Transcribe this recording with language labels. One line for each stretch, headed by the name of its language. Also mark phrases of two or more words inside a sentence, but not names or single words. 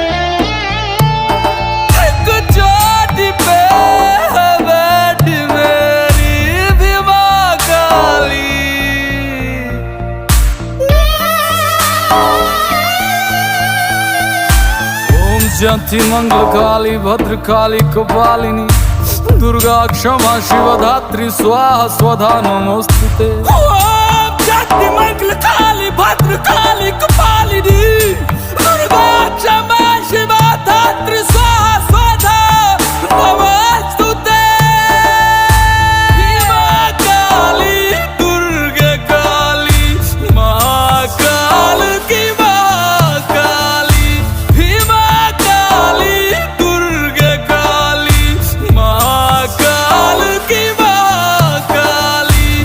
Hindi: एक चोटी पे है बैठी मेरी भी मां काली।
Sanskrit: जयंती मंगल काली भद्र काली कपालिनी दुर्गा क्षमा शिवधात्री स्वाहा स्वधा नमोस्तुते। ओम जयंती मंगल काली भद्र काली कपालिनी दुर्गा क्षमा शिवधात्री स्वाहा स्वधा नमोस्तुते।
Hindi: मां काली दुर्गा काली महाकाल की महाकाली। दुर्गा काली महाकाल की महाकाली।